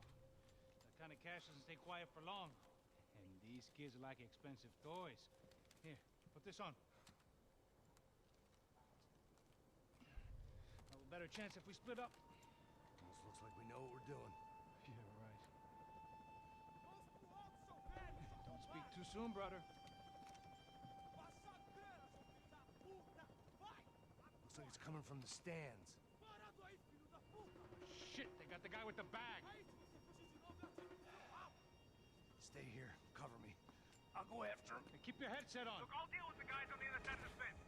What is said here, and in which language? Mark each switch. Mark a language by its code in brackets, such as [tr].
[en] That kind of cash doesn't stay quiet for long. And these kids like expensive toys. Here, put this on. A better chance if we split up. Almost looks like we know what we're doing. Yeah, right. [pt] Mãos pro alto, seu velho! [en] Don't speak too soon, brother. [pt] Passa a grana, seu filho da puta! Vai! [en] Looks like it's coming from the stands. [pt] Parado aí, filho da puta! [en] Shit, they got the guy with the bag. [pt] Aí, se você fugir de novo, eu atiro no seu rabo! [en] Stay here. Cover me. I'll go after him. Hey, keep your headset on. I'll deal with the guys on the other side of the fence.